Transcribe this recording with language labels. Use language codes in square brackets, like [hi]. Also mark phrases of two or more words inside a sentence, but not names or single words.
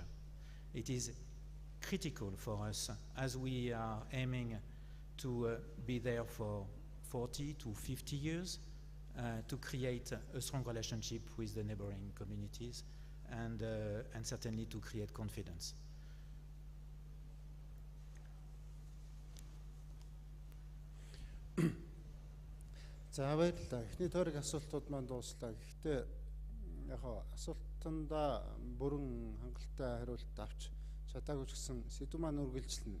[en] It is critical for us, as we are aiming to be there for 40 to 50 years, to create a strong relationship with the neighboring communities and certainly to create confidence. [mn] За баярлалаа. Эхний тойрог асуултууд маань дууслаа. Гэхдээ яг асуултандаа бүрэн хангалттай хариулт авч чадаагүй ч гэсэн сэдв маань үргэлжлэнэ.